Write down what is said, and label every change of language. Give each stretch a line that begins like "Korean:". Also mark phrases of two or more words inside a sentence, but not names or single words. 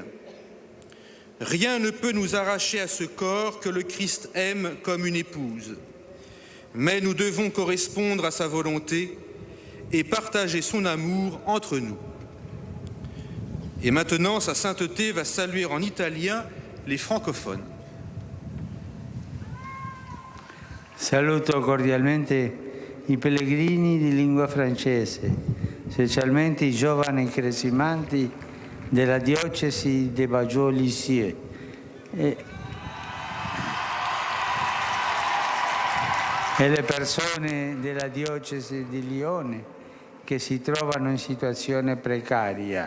French: Rien ne peut nous arracher à ce corps que le Christ aime comme une épouse. Mais nous devons correspondre à sa volonté et partager son amour entre nous. Et maintenant, sa sainteté va saluer en italien les francophones.
Italian: Saluto cordialmente i pellegrini di lingua francese, specialmente i giovani cresimanti della diocesi de Baggio-Lisieux e le persone della diocesi di Lione che si trovano in situazione precaria.